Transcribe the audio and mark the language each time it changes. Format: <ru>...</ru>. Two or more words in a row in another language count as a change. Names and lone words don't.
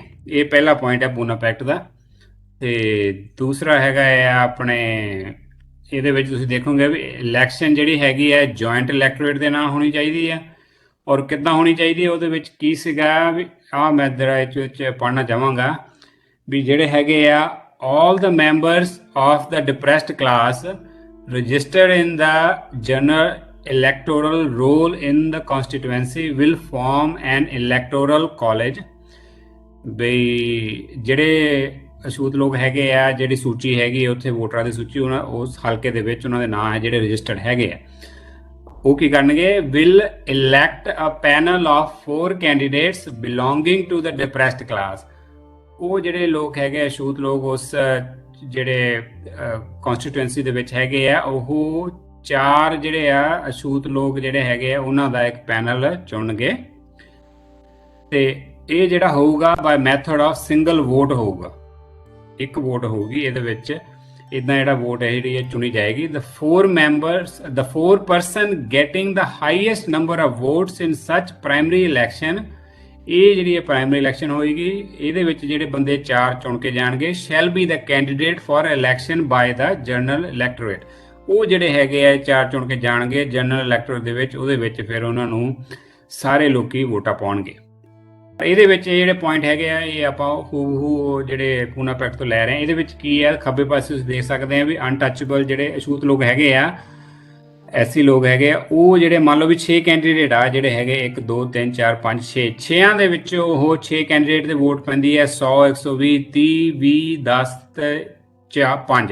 <pa>ਇਹ ਪਹਿਲਾ ਪੁਆਇੰਟ ਹੈ ਪੂਨਾ ਪੈਕਟ ਦਾ। ਤੇ ਦੂਸਰਾ ਹੈਗਾ ਹੈ ਆਪਣੇ ਇਹਦੇ ਵਿੱਚ ਤੁਸੀਂ ਦੇਖੋਗੇ ਵੀ ਇਲੈਕਸ਼ਨ ਜਿਹੜੀ ਹੈਗੀ ਹੈ</pa> <en>joint electorate</en> <pa>ਦੇ ਨਾਲ ਹੋਣੀ ਚਾਹੀਦੀ ਹੈ, ਔਰ ਕਿੱਦਾਂ ਹੋਣੀ ਚਾਹੀਦੀ ਹੈ ਉਹਦੇ ਵਿੱਚ ਕੀ ਸੀਗਾ ਵੀ ਮੈਂ ਜਰਾ ਇਹ ਵਿੱਚ ਪੜ੍ਹਨਾ ਚਾਹਾਂਗਾ ਵੀ ਜਿਹੜੇ ਹੈਗੇ ਆ</pa> <en>all the members of the depressed class registered in the general electoral roll in the constituency will form an electoral college।</en> <pa>ਬਈ ਜਿਹੜੇ ਅਛੂਤ ਲੋਕ ਹੈਗੇ ਆ, ਜਿਹੜੀ ਸੂਚੀ ਹੈਗੀ ਉੱਥੇ ਵੋਟਰਾਂ ਦੀ ਸੂਚੀ, ਉਹਨਾਂ ਉਸ ਹਲਕੇ ਦੇ ਵਿੱਚ ਉਹਨਾਂ ਦੇ ਨਾਂ ਹੈ ਜਿਹੜੇ ਰਜਿਸਟਰਡ ਹੈਗੇ ਆ, ਉਹ ਕੀ ਕਰਨਗੇ</pa> <en>will elect a panel of 4 candidates belonging to the depressed class।</en> <pa>ਉਹ ਜਿਹੜੇ ਲੋਕ ਹੈਗੇ ਅਛੂਤ ਲੋਕ ਉਸ ਜਿਹੜੇ ਕਨਸਟੀਟੂਐਂਸੀ ਦੇ ਵਿੱਚ ਹੈਗੇ ਆ, ਉਹ 4 ਜਿਹੜੇ ਆ ਅਛੂਤ ਲੋਕ ਜਿਹੜੇ ਹੈਗੇ ਆ ਉਹਨਾਂ ਦਾ ਇੱਕ ਪੈਨਲ ਚੁਣਨਗੇ। ਤੇ ਇਹ ਜਿਹੜਾ ਹੋਊਗਾ</pa> <en>by method of single vote</en> <pa>ਹੋਊਗਾ, ਇੱਕ ਵੋਟ ਹੋਊਗੀ ਇਹਦੇ ਵਿੱਚ। ਇਦਾਂ ਜਿਹੜਾ ਵੋਟ ਹੈ ਜਿਹੜੀ ਇਹ ਚੁਣੀ ਜਾਏਗੀ।</pa> <en>the 4 person getting the highest number of votes in such primary election,</en> <pa>ਇਹ ਜਿਹੜੀ ਪ੍ਰਾਇਮਰੀ ਇਲੈਕਸ਼ਨ ਹੋਏਗੀ ਇਹਦੇ ਵਿੱਚ ਜਿਹੜੇ ਬੰਦੇ 4 ਚੁਣ ਕੇ ਜਾਣਗੇ</pa> <en>shall be the candidate for election by the general electorate।</en> <pa>ਉਹ ਜਿਹੜੇ ਹੈਗੇ ਆ 4 ਚੁਣ ਕੇ ਜਾਣਗੇ</pa> <en>general electorate</en> <pa>ਦੇ ਵਿੱਚ, ਉਹਦੇ ਵਿੱਚ ਫਿਰ ਉਹਨਾਂ ਨੂੰ ਸਾਰੇ ਲੋਕੀ ਵੋਟਾਂ ਪਾਉਣਗੇ। ਇਹਦੇ ਵਿੱਚ ਇਹ ਜਿਹੜੇ ਪੁਆਇੰਟ ਹੈਗੇ ਆ ਇਹ ਆਪਾਂ ਹੂ ਜਿਹੜੇ ਪੂਨਾ ਪੈਕਟ ਤੋਂ ਲੈ ਰਹੇ ਹਾਂ। ਇਹਦੇ ਵਿੱਚ ਕੀ ਹੈ, ਖੱਬੇ ਪਾਸੇ ਤੁਸੀਂ ਦੇਖ ਸਕਦੇ ਆ ਵੀ ਅਨਟੱਚੇਬਲ ਜਿਹੜੇ ਅਛੂਤ ਲੋਕ ਹੈਗੇ ਆ, ਐਸੀ ਲੋਕ ਹੈਗੇ ਆ, ਉਹ ਜਿਹੜੇ ਮੰਨ ਲਓ ਵੀ 6 ਕੈਂਡੀਡੇਟ ਆ ਜਿਹੜੇ ਹੈਗੇ 1 2 3 4 5 6, 6 ਦੇ ਵਿੱਚ ਉਹ 6 ਕੈਂਡੀਡੇਟ ਦੇ ਵੋਟ ਪੈਂਦੀ ਹੈ 100 120 30 20 10 ਤੇ 5।</pa>